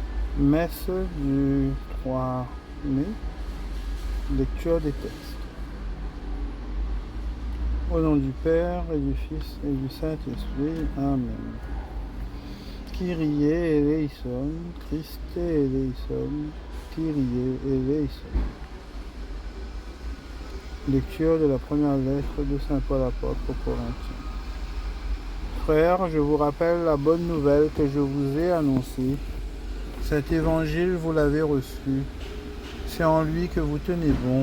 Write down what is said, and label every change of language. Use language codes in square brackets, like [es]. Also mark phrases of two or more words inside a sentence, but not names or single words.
[fr] Messe du 3 mai, lecture des textes. Au nom du Père et du Fils et du Saint-Esprit. Amen. [el] Κύριε ἐλέησον, Χριστὲ ἐλέησον, Κύριε ἐλέησον. [fr] Lecture de la première lettre de Saint Paul apôtre aux Corinthiens. Frères, je vous rappelle la bonne nouvelle que je vous ai annoncée. Cet évangile, vous l'avez reçu. C'est en lui que vous tenez bon.